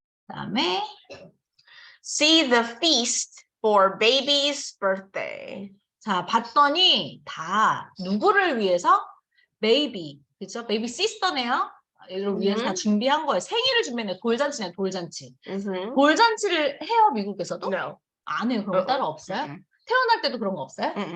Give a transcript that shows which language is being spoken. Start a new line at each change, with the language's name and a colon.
Korean: 그다음에
English: See the feast for baby's birthday.
Korean: 자, 봤더니 다 누구를 위해서? 베이비, 그죠? 베이비 시스터네요. 이를 위해서 다 준비한 거예요. 생일을 준비했네요. 돌잔치네요, 돌잔치. 돌잔치를 해요, 미국에서도?
English: No.
Korean: 안 해요. 그런 거 따로 없어요? 태어날 때도 그런 거 없어요?